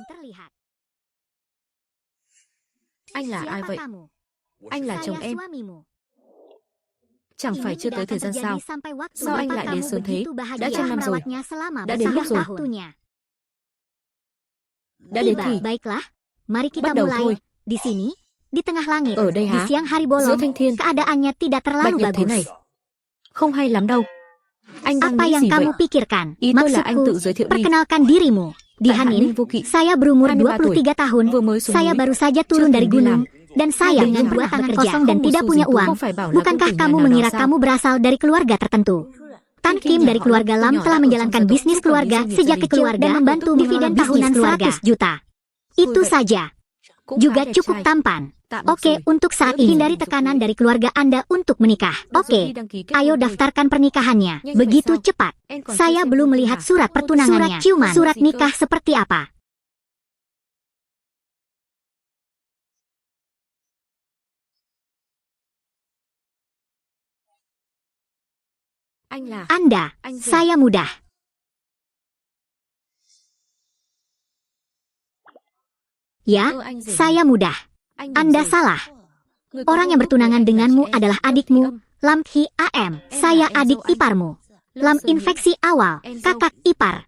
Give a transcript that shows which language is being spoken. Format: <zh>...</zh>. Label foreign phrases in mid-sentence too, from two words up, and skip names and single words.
<vi>Anh là ai vậy? Anh là chồng em. Chẳng phải chưa tới thời gian sao? Sao anh lại đến sớm thế? Đã trăm năm rồi. Đã đến lúc rồi. Đã đến thì.</vi> <id>Baiklah, mari kita</id> <vi>Bắt đầu</vi> <id>mulai.</id> <vi>thôi.</vi> <id>Di sini, di tengah langit,</id> <vi>Ở đây</vi> <id>di</id> <vi>hả?</vi> <id>siang hari</id> <vi>Giữa</vi> <id>bolong,</id> <vi>thanh thiên,</vi> <id>keadaannya tidak</id> <vi>bạch</vi> <id>terlalu</id> <vi>nhật thế</vi> <id>bagus.</id> <vi>này. Không hay lắm đâu. Anh đang</vi> <id>Apa</id> <vi>nghĩ</vi> <id>yang</id> <vi>gì vậy?</vi> <id>kamu pikirkan?</id> <vi>Ý tôi là anh</vi> <id>Maksudku,</id> <vi>tự giới thiệu đi.</vi> <id>perkenalkan dirimu. Di</id> <vi>Tại Hạ Hanin, Ninh Vô Kỵ,</vi> <id>saya berumur</id> <vi>23 tuổi,</vi> <id>23 tahun.</id> <vi>vừa mới xuống</vi> <id>Saya</id> <vi>núi,</vi> <id>baru saja</id> <vi>chưa</vi> <id>turun dari</id> <vi>từng đi làm.</vi> <id>gunung. Dan saya dengan dua tangan kosong dan</id> <vi>Không một</vi> <id>tidak</id> <vi>xu</vi> <id>punya</id> <vi>gì,</vi> <id>uang.</id> <vi>không phải bảo là</vi> <id>Bukankah</id> <vi>công tử</vi> <id>kamu</id> <vi>nhà nào</vi> <id>mengira</id> <vi>sao?</vi> <id>kamu berasal dari keluarga tertentu? Tan Kim dari keluarga Lam telah menjalankan bisnis keluarga sejak kecil dan membantu dividen tahunan 100 juta. Itu saja. Juga cukup tampan. Oke, untuk saat ini hindari tekanan dari keluarga Anda untuk menikah. Oke, ayo daftarkan pernikahannya. Begitu cepat. Saya belum melihat surat pertunangannya. Surat ciuman, surat nikah seperti apa?</id> <vi>Anh là</vi> <id>Anda, saya mudah. Ya, saya mudah. Anda salah. Orang yang bertunangan denganmu adalah adikmu, Lam Hi Am. Saya adik iparmu. Lam infeksi awal, kakak ipar.</id>